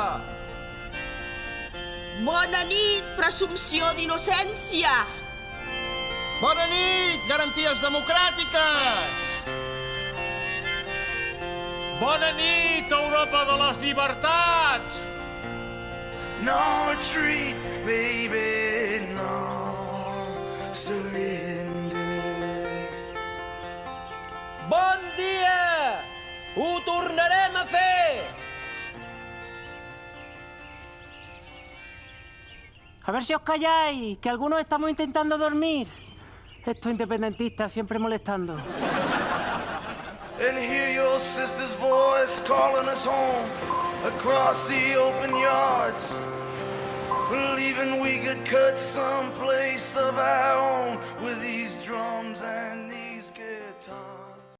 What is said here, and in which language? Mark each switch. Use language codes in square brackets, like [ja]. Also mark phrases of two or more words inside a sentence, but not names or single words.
[ca] Bona nit, presumpció d'innocència! Bona nit, garanties democràtiques! Bona nit, Europa de les llibertats! [en] No retreat, baby, no surrender. [ca] Bon dia! Ho tornarem a fer! [es] A ver si os calláis, que algunos estamos intentando dormir. Estos independentistas siempre molestando. [en] And hear your sister's voice calling us home across the open yards, believing we could cut some place of our own with these drums and these guitars.